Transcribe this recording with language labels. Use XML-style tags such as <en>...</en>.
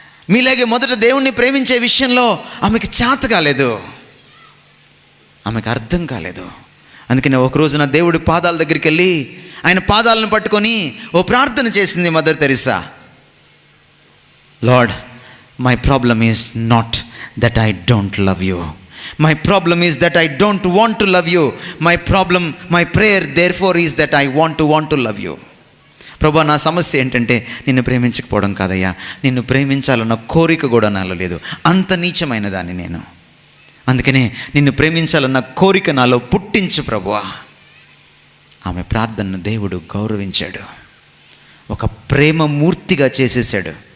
<te>మీలాగే మొదట దేవుణ్ణి ప్రేమించే విషయంలో ఆమెకి చేత కాలేదు, ఆమెకు అర్థం కాలేదు. అందుకని ఒక రోజున దేవుడి పాదాల దగ్గరికి వెళ్ళి ఆయన పాదాలను పట్టుకొని ఓ ప్రార్థన చేసింది mother Teresa.</te> <en>Lord, my problem is not that I don't love you. My problem is that I don't want to love you. My prayer therefore is that I want to love you.</en> <te>ప్రభా, నా సమస్య ఏంటంటే నిన్ను ప్రేమించకపోవడం కాదయ్యా, నిన్ను ప్రేమించాలన్న కోరిక కూడా నాలో లేదు. అంత నీచమైన దాన్ని నేను. అందుకనే నిన్ను ప్రేమించాలన్న కోరిక నాలో పుట్టించు ప్రభువా. ఆమె ప్రార్థనను దేవుడు గౌరవించాడు, ఒక ప్రేమ మూర్తిగా చేసేసాడు.</te>